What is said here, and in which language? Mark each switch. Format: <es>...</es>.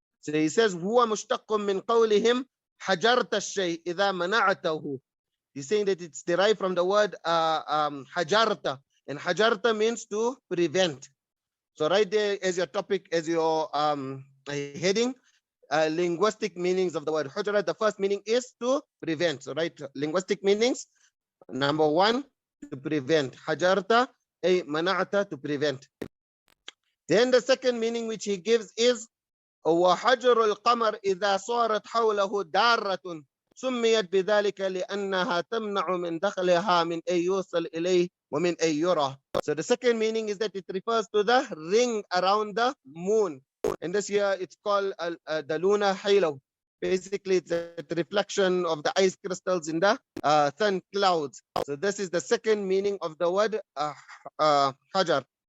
<en>So he says,</en> <ar>هو مشتق من قولهم حجرت الشيء إذا منعته.</ar> <en>He's saying that it's derived from the word حجرت, and حجرت means to prevent. So right there as your topic, as your heading, linguistic meanings of the word Hajjara. The first meaning is to prevent. So right, linguistic meanings. Number 1, to prevent. Hajarta, a mana'ata, to prevent. Then the second meaning which he gives is</en> <ar>وحجر القمر إذا صارت حوله دارة سميت بذلك لأنها تمنع من دخلها من أن يوصل إليه ومن أن يرى.</ar> <en>So the second meaning is that it refers to the ring around the moon. And this year it's called the lunar halo. Basically, it's a reflection of the ice crystals in the sun clouds. So this is the second meaning of the word Hajar.</en>